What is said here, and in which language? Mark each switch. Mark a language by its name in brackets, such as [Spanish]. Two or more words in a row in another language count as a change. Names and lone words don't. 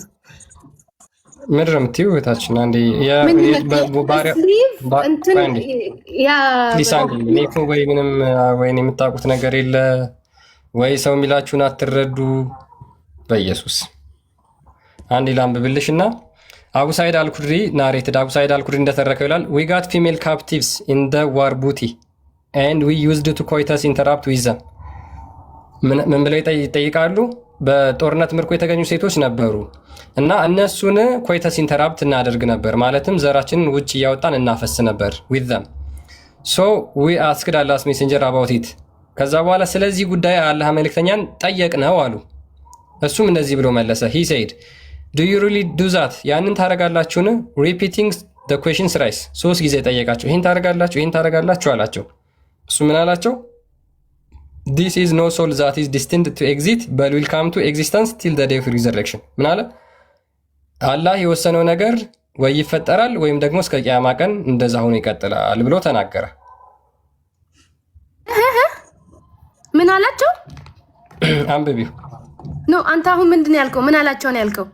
[Amharic] ምድር የምትይው እህታችን አንዴ ወይ ምንም ወይ የምታውቁት ነገር የለ ወይ ሰው የሚላችሁን አትረዱ። በኢየሱስ አንዴ ላንብብልሽና አቡ ሳይድ አልኩድሪ ናሬትድ አቡ ሳይድ አልኩድሪ እንደተረከው ይላል [English] we got female captives in the war booty and we used to coitus interrupt with them [Amharic] ምን ብለው ይጠይቃሉ? በጦርነት ምርኮ የተገኙ ሴቶች ነበሩ እና እነሱን [English] coitus interrupt [Amharic] እናደርግ ነበር፣ ማለትም ዘራችንን ውጭ እያወጣን እናፈስ ነበር [English] with them so we asked Allah's messenger about it [Amharic] ከዛ በኋላ ስለዚህ ጉዳይ አላህ መልእክተኛን ጠየቅነው አሉ። እሱም እንደዚህ ብሎ መለሰ [English] he said do you really do that [Amharic] ያንን ታረጋላችሁን? [English] repeating the questions thrice [Amharic] ሶስት ጊዜ ጠየቃቸው። ይሄን ታረጋላችሁ አላቸው። እሱ ምን አላቸው? [English] this is no soul that is destined to exist but will come to existence till the day of resurrection [Amharic] ምን አለ? አላህ የወሰነው ነገር ወይ ይፈጠራል ወይም ደግሞ እስከ ቂያማ ቀን እንደዛ ሆኖ ይቀጥላል ብሎ ተናገረ። ምን አላቸው? አንብቢው ኖ አንተ አሁን ምንድን ያልከው? ምን አላቸው ነው ያልከው?